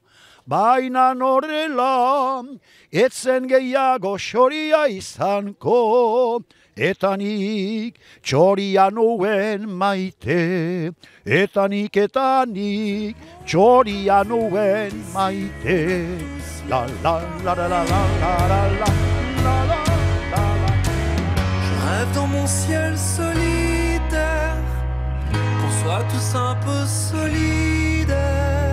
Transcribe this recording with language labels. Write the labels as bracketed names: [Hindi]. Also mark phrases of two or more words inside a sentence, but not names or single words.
[Basque] Baina norela, ez zen gehiago xoria izango. Eta nik txoria nuen maite, eta nik txoria nuen maite. La la la la la la la la la la. [French] Je rêve dans mon ciel solitaire, qu'on soit tous un peu solidaires.